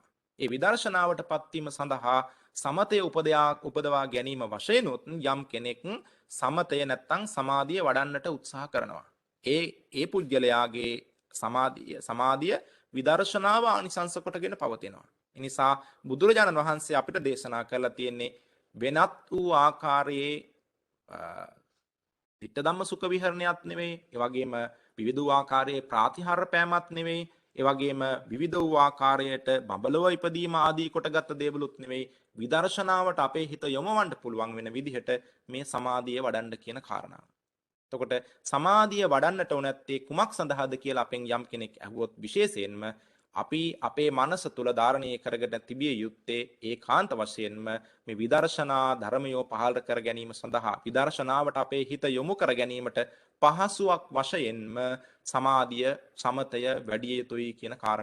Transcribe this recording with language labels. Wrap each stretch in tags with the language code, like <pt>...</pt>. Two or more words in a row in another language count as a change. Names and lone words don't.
<si>ඒ විදර්ශනාවට පත්වීම සඳහා සමතය උපදවා ගැනීම වශයෙන් යම් කෙනෙක් සමතය නැත්තම් සමාධිය වඩන්නට උත්සාහ කරනවා. ඒ පුද්ගලයාගේ සමාධිය විදර්ශනාව ආනිසංස කොටගෙන පවතිනවා. ඒ නිසා බුදුරජාණන් වහන්සේ අපිට දේශනා කරලා තියෙන්නේ වෙනත් වූ ආකාරයේ</si> <pi>ditta dhamma sukha</pi> <si>විහරණයක් නෙවෙයි. ඒ වගේම විවිධ වූ ආකාරයේ ප්‍රාතිහාර්ය පෑමක් නෙවෙයි. ඒ වගේම විවිධ වූ ආකාරයට බබලව ඉපදීම ආදී කොටගත් දේවලුත් නෙවෙයි. විදර්ශනාවට අපේ හිත යොමවන්න පුළුවන් වෙන විදිහට මේ සමාධිය වඩන්න කියන කාරණාව. එතකොට සමාධිය වඩන්නට උනැත්තේ කුමක් සඳහාද කියලා අපෙන් යම් කෙනෙක් අහුවොත් විශේෂයෙන්ම අපි අපේ මනස තුල ධාරණය කරගෙන තිබිය යුත්තේ ඒකාන්ත වශයෙන්ම මේ විදර්ශනා ධර්මයෝ පහළ කර ගැනීම සඳහා විදර්ශනාවට අපේ හිත යොමු කර ගැනීමට පහසුවක් වශයෙන්ම සමාධිය සමතය වැඩි යුතුයි කියන කාරණාවයි.</si>